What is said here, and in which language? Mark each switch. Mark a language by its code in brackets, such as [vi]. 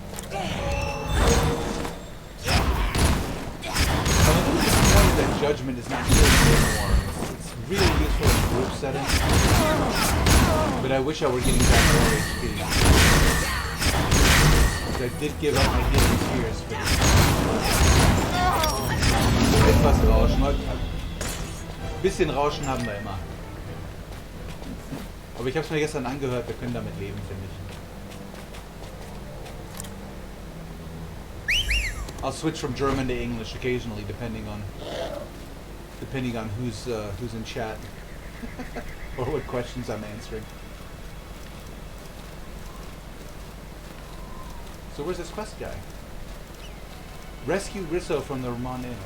[en] That judgment is not used anymore. It's really useful in group settings. But I wish I were getting back more HP. I did give up my healing spheres for this. [de] Etwas Rauschen. Ein bisschen Rauschen haben wir immer. Aber ich habe es mir gestern angehört, wir können damit leben, finde ich. [en] I'll switch from German to English occasionally, depending on who's in chat or what questions I'm answering. So where's this quest guy? Rescue Risso from the Ramon Inn.